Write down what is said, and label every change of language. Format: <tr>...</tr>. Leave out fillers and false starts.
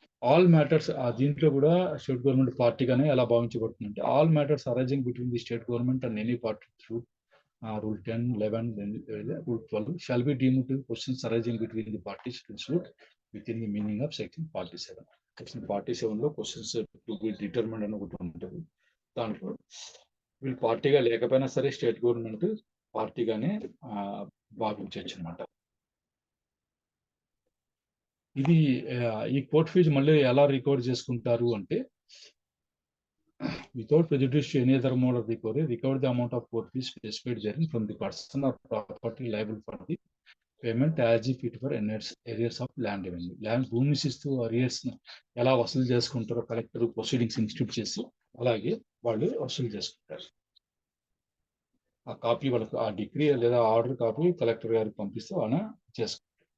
<en>all matters</en> <te>దీంట్లో కూడా state government పార్టీగానే ఎలా భావించబడుతుందంటే,</te> <en>All matters arising between the state government and any party through rule 10, 11, rule 12 shall be deemed to questions arising between the parties to suit within the meaning of section 47.</en> <te>Section 47 లో</te> <en>questions to be determined</en> <te>అని ఒకటి ఉంటుంది. దాంట్లో వీళ్ళు పార్టీగా లేకపోయినా సరే state government పార్టీగానే భావించవచ్చు అనమాట. ఇది ఈ కోర్ట్ ఫీజు మళ్ళీ ఎలా రికవర్ చేసుకుంటారు అంటే,</te> <en>without prejudice to any other mode of recovery, recover the amount of court fees specified therein from the person or property liable for the payment as if it were arrears of land revenue.</en> <te>Land భూమి శిస్తు arrears ఎలా వసూలు చేసుకుంటారో collector proceedings institute చేసి అలాగే వాళ్ళు వసూలు చేసుకుంటారు. ఆ కాపీ వాళ్ళకు, ఆ డిగ్రీ లేదా ఆర్డర్ కాపీ కలెక్టర్ గారికి పంపిస్తే ఆయన చేసుకుంటారు.</te>